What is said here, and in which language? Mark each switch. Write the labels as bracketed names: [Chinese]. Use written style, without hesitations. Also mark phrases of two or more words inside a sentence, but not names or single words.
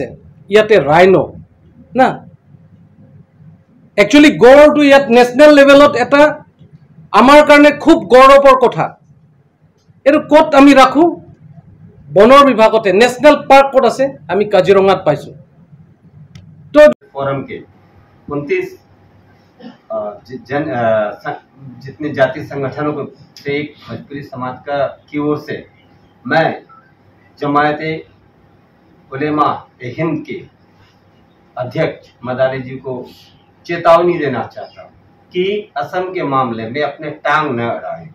[Assamese] ইয়াতে ৰাইনো না, একচুৱেলি গড়টো ইয়াত নেশ্যনেল লেভেলত এটা আমাৰ কাৰণে খুব গৌৰৱৰ কথা। এইটো ক'ত আমি ৰাখোঁ? বনৰ বিভাগতে। [English] national park [Assamese] ক'ত আছে? আমি কাজিৰঙাত পাইছোঁ। তো [Hindi] ফৰংকে 29 जितने जाति संगठनों को से एक भोजपुरी समाज की ओर से मैं जमायते उलेमा हिंद के अध्यक्ष मदानी जी को चेतावनी देना चाहता हूँ कि असम के मामले में अपने टांग न अड़ाएं।